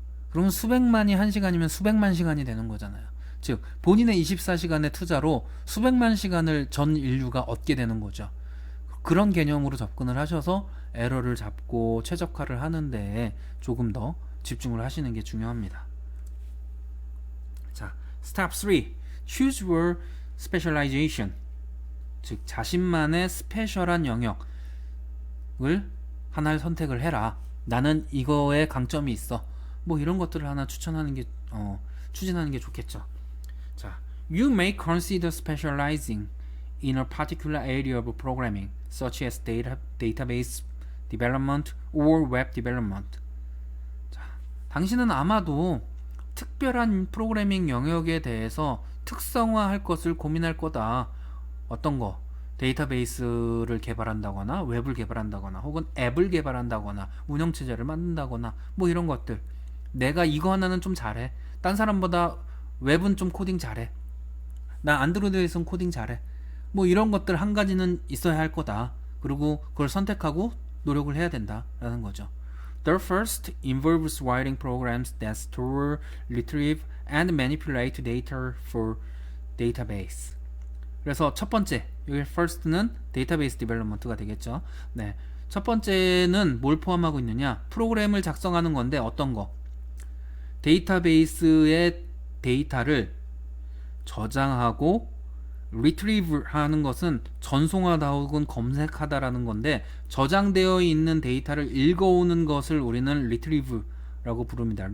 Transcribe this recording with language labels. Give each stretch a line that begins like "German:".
Korean: 그러면 수백만이 한 시간이면 수백만 시간이 되는 거잖아요. 즉 본인의 24시간의 투자로 수백만 시간을 전 인류가 얻게 되는 거죠. 그런 개념으로 접근을 하셔서 에러를 잡고 최적화를 하는데 조금 더 집중을 하시는 게 중요합니다.
English: 자, Step 3. Choose your specialization.
Korean: 즉 자신만의 스페셜한 영역을 하나를 선택을 해라. 나는 이거에 강점이 있어. 뭐 이런 것들을 하나 추천하는 게 추진하는 게 좋겠죠.
English: 자, you may consider specializing in a particular area of programming, such as database development or web development.
Korean: 자, 당신은 아마도 특별한 프로그래밍 영역에 대해서 특성화할 것을 고민할 거다. 어떤 거? 데이터베이스를 개발한다거나 웹을 개발한다거나 혹은 앱을 개발한다거나 운영체제를 만든다거나 뭐 이런 것들. 내가 이거 하나는 좀 잘해. 딴 사람보다 웹은 좀 코딩 잘해. 나 안드로이드에서는 코딩 잘해. 뭐 이런 것들 한 가지는 있어야 할 거다. 그리고 그걸 선택하고 노력을 해야 된다라는 거죠.
English: The first involves writing programs that store, retrieve, and manipulate data for database.
Korean: 그래서 첫 번째, 여기 first는 데이터베이스 디벨롭먼트가 되겠죠. 네, 첫 번째는 뭘 포함하고 있느냐? 프로그램을 작성하는 건데 어떤 거? 데이터베이스의 데이터를 저장하고 retrieve 하는 것은 전송하다 혹은 검색하다라는 건데 저장되어 있는 데이터를 읽어오는 것을 우리는 retrieve라고 부릅니다.